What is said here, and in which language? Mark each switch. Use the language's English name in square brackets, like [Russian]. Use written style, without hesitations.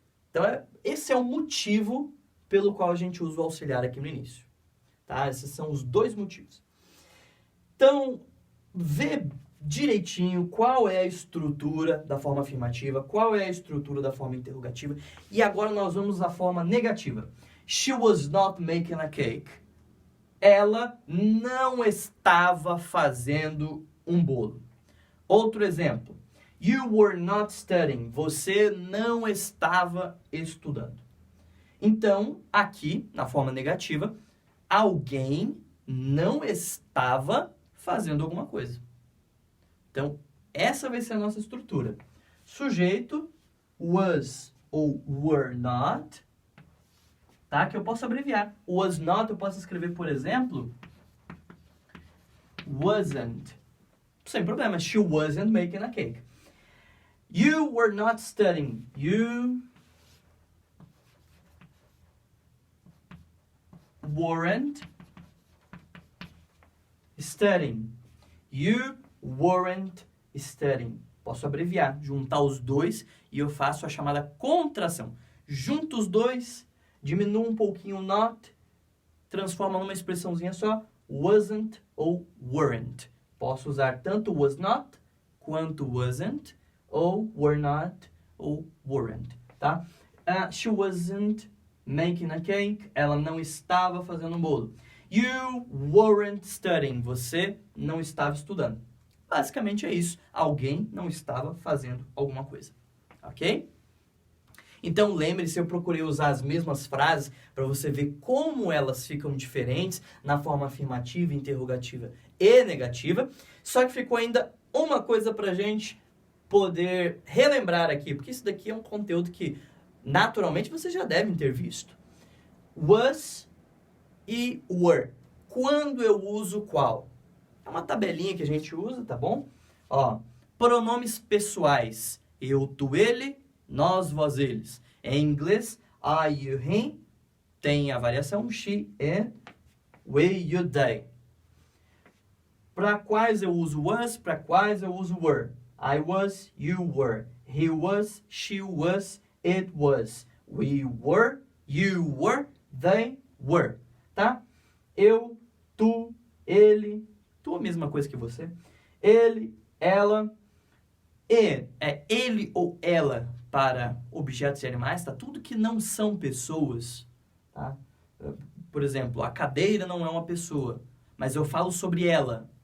[Portuguese] Então esse é o motivo pelo qual a gente usa o auxiliar aqui no início. Tá? Esses são os dois motivos. Então, vê direitinho qual é a estrutura da forma afirmativa, qual é a estrutura da forma interrogativa. E agora nós vamos à forma negativa. [English] She was not making a cake. [Portuguese] Ela não estava fazendo um bolo. Outro exemplo. [English] You were not studying. [Portuguese] Você não estava estudando. Então, aqui, na forma negativa, alguém não estava fazendo alguma coisa. Então, essa vai ser a nossa estrutura. Sujeito, was ou were not, tá? Que eu posso abreviar. Was not eu posso escrever, por exemplo, wasn't. Sem problema. [English] She wasn't making a cake. You were not studying. You weren't studying. You weren't studying. [Portuguese] Posso abreviar, juntar os dois e eu faço a chamada contração. Junto os dois, diminuo um pouquinho o not, transforma numa expressãozinha só, wasn't ou weren't. Posso usar tanto was not quanto wasn't, ou were not ou weren't, tá? [English] She wasn't making a cake. [Portuguese] Ela não estava fazendo um bolo. [English] You weren't studying. [Portuguese] Você não estava estudando. Basicamente é isso. Alguém não estava fazendo alguma coisa. Ok? Então lembre-se, eu procurei usar as mesmas frases para você ver como elas ficam diferentes na forma afirmativa, interrogativa e negativa. Só que ficou ainda uma coisa para a gente poder relembrar aqui, porque isso daqui é um conteúdo que naturalmente vocês já devem ter visto. Was e were. Quando eu uso qual? É uma tabelinha que a gente usa, tá bom? Ó, pronomes pessoais. Eu, tu, ele, nós, vós, eles. Em inglês, I, you, him. Tem a variação she, it, we, you, they. Para quais eu uso was, para quais eu uso were. [English] I was, you were. He was, she was, it was. We were, you were, they were. [Portuguese] Tá? Eu, tu, ele, tu a mesma coisa que você. Ele, ela, é ele ou ela para objetos e animais, tá? Tudo que não são pessoas, tá? Por exemplo, a cadeira não é uma pessoa, mas eu falo sobre ela.